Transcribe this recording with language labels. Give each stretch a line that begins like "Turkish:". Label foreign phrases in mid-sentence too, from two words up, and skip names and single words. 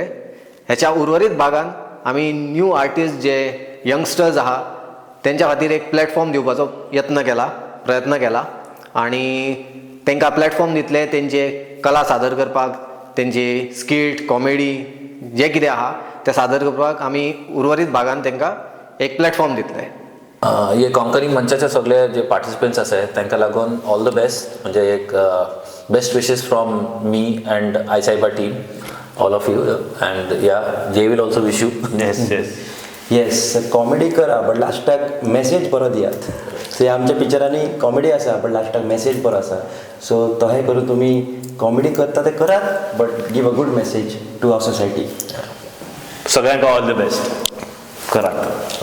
Konkani: ह्याच्या उर्वरीत भागान आमी
English: new artist
Konkani: जे यंगस्टर्स आहा तेंच्या खातीर एक प्लॅटफॉर्म दिवपाचो प्रयत्न केला आनी तांकां प्लॅटफॉर्म दितले तेंचे कला सादर करपाक, तेंची स्किट, कॉमेडी जे कितें आहा ते सादर करपाक आमी उर्वरीत भागान तांकां एक प्लॅटफॉर्म दितले. हे कोंकणी मंचाचे सगळे जे पार्टिसिपंट्स आसात तांकां लागून
English: all the best.
Konkani: म्हणजे एक
English: best wishes from me and I Saiba team, All of you. And Ya J will also wish you.
Konkani: येस कॉमेडी करा बट लास्टाक मेसेज बरो दियात. सो आमच्या पिक्चरांनी कॉमेडी आसा बट लास्टाक मेसेज बरो आसा. सो तशें करून तुमी कॉमेडी करता ते करात बट
English: give a good message to our society.
Konkani: सगळ्यांक
English: all the best.
Konkani: करात